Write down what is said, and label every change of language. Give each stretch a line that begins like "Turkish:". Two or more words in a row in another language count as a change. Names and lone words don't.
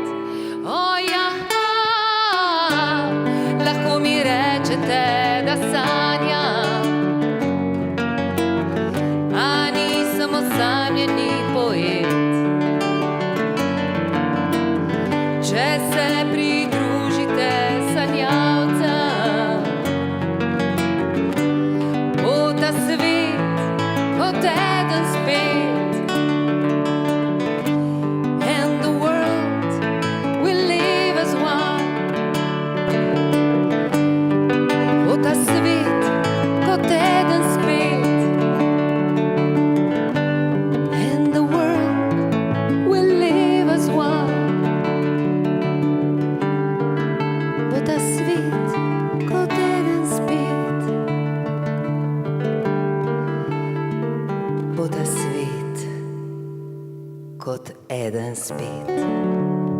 Slovenian: O ja, lahko mi rečete, da sanjam, a nisem osamljeni poet. Če se pridružite sanjavcem, bo ta svet kot eden spet.
English: And the world will live as one.
Slovenian: Bo ta svet kot eden spet.
English: And the world will live as one.
Slovenian: Bo ta svet kot eden spet. Bo ta svet kot eden spet.